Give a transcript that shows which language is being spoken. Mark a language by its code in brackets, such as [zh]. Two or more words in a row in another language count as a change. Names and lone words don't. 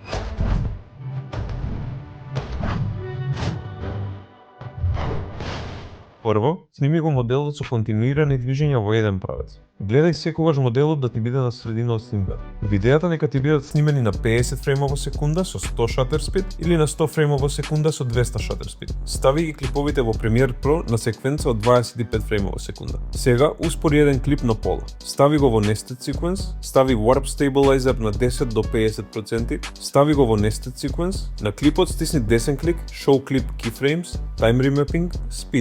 [mk] Прво, сними го моделот со континуирани движења во еден правец. Гледај секогаш моделот да ти биде на средина од снимката. Видеата нека ти бидат снимени на 50 фреймов во секунда со 100 [en] shutter speed [mk] или на 100 фреймов во секунда со 200 [en] shutter speed. [mk] Стави ги клиповите во Premiere Pro на секвенца од 25 фреймов во секунда. Сега успори еден клип на пола. Стави го во Nested Sequence, стави Warp Stabilizer на 10 до 50%, стави го во Nested Sequence, на клипот стисни десен клик, [en] Show Clip Keyframes, Time Remapping, Speed.